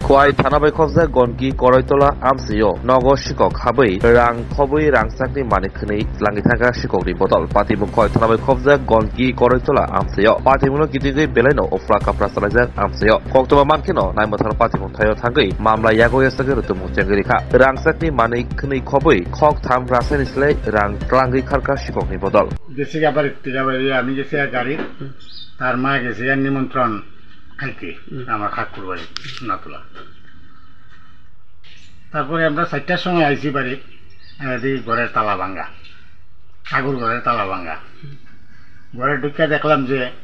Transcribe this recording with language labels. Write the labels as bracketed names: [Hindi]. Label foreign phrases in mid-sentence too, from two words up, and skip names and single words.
[Kok Borok] Khwai Thanabai Khobja Gonki Koroitola Amsio Nogo Shikok Habai Rang Khobui Rangsakni Manikni Langitanga Shikokni Botol Patimu Khwai Thanabai Khobja Gonki Koroitola Amsio Patimuno Gidigi Beleno Ofla Kaprasalaja Amsio Koktoma Mankino Naimotar Patimu Tayo Tangi Mamla Yago Yasagi Rutumu Jangrika Rangsakni Manikni Khobui Kok Tham Rasenisle Rang Klangi Karka Shikokni Botol [Bangla] গেছে আবার আমি গেছি গাড়ি তার মা গেছে নিমন্ত্রণ খাইতে আমার ঠাকুর বাড়ি নাতলা তারপরে আমরা 4টার সময় আইছি বাড়ি দেখি ঘরের তালা ভাঙা ঠাকুর ঘরের তালা ভাঙা ঘরে ঢুকে দেখলাম যে